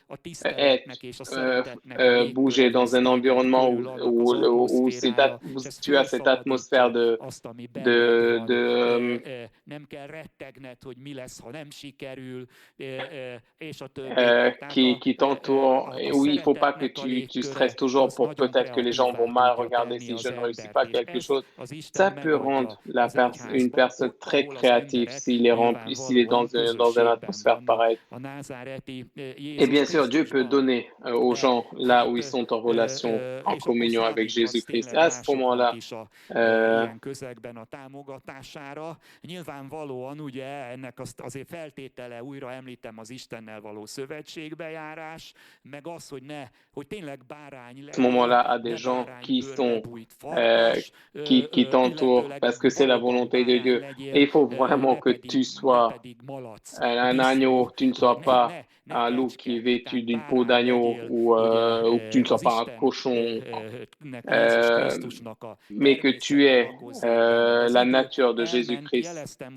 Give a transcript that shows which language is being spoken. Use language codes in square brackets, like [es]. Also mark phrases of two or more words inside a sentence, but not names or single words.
[fr] bouger dans un environnement où tu as cette atmosphère qui t'entoure, et où il ne faut pas que tu stresses toujours pour peut-être que les gens vont mal regarder si je ne réussis pas quelque chose. Ça peut rendre une personne très créative s'il est dans une atmosphère pareille. Et bien sûr, Dieu peut donner aux gens là où ils sont en relation, en communion avec Jésus-Christ. À ce moment-là, [hu] ilyen közegben a támogatására. Nyilvánvalóan ugye ennek azért feltétele, újra említem, az Istennel való szövetségbejárás, meg az, hogy tényleg bárány [fr] à ce moment-là, à des gens qui t'entourent, parce que c'est la volonté de Dieu. Et il faut vraiment que tu sois un agneau, tu ne sois pas un loup qui est vêtu d'une peau d'agneau ou que tu ne sois pas un cochon, mais que tu aies la nature de Jésus-Christ.